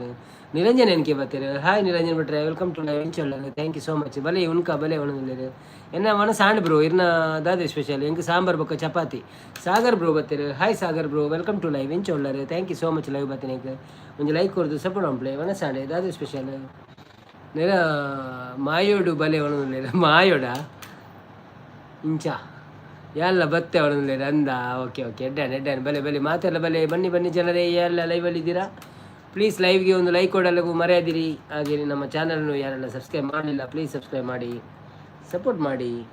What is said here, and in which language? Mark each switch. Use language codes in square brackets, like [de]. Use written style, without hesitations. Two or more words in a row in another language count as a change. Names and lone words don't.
[kn] ನಿರಂಜನ್ ಎನ್ಕೆ ಬರ್ತೀರ? ಹಾಯ್ ನಿರಂಜನ್ ಭಟ್ರೆ, [en] welcome to live. [tcy] ಎಂಚೊಳ್ಳರು, [en] thank you so much. [tcy] ಬಲೆ ಉನ್ಕ ಬಲೆ ಒಣದಿಲ್ಲ ಎನ್ನ ಮನ ಸಾಂಡ್ ಬ್ರೋ ಇರ್ನ ದಾದೆ ಸ್ಪೆಷಲ್ ಎಂಗೆ ಸಾಂಬಾರ್ ಬೊಕ್ಕ ಚಪಾತಿ. [kn] ಸಾಗರ್ ಬ್ರೋ ಬರ್ತೀರ? ಹಾಯ್ ಸಾಗರ್ ಬ್ರೋ, [en] welcome to live. [kn] ಎಂಚೊಳ್ಳರು, [en] thank you so much. [tcy] ಲೈವ್ ಬರ್ತೀನಿ ಒಂದು ಲೈಕ್ ಕೊಡ್ದು ಸಪೋರ್ಟ್ ಮಾಡ್ಲೆ. ಮನ ಸಾಂಡೆ ದಾದೆ ಸ್ಪೆಷಲ್ ನೆರ ಮಾಯೋಡು ಬಲೆ ಒಣದಿಲ್ಲ. ಮಾಯೋಡ ಇಂಚ ಎಲ್ಲ ಬತ್ತೆ ಅವಳಂದ್ರೆ ಅಂದ. [en] okay okay. [tcy] ಎಡ್ಡಾನೆ ಬಲೆ ಬಲೆ ಮಾತೆಲ್ಲ ಬಲೆ. [kn] ಬನ್ನಿ ಬನ್ನಿ ಜನರೇ, ಎಲ್ಲ ಲೈವಲ್ಲಿ ಇದ್ದೀರಾ? ಪ್ಲೀಸ್ ಲೈವ್ಗೆ ಒಂದು ಲೈಕ್ ಕೊಡಲು ಮರೆಯದಿರಿ. ಹಾಗೆ ನಮ್ಮ ಚಾನಲ್ನು ಯಾರೆಲ್ಲ ಸಬ್ಸ್ಕ್ರೈಬ್ ಮಾಡಲಿಲ್ಲ ಪ್ಲೀಸ್ ಸಬ್ಸ್ಕ್ರೈಬ್ ಮಾಡಿ, ಸಪೋರ್ಟ್ ಮಾಡಿ.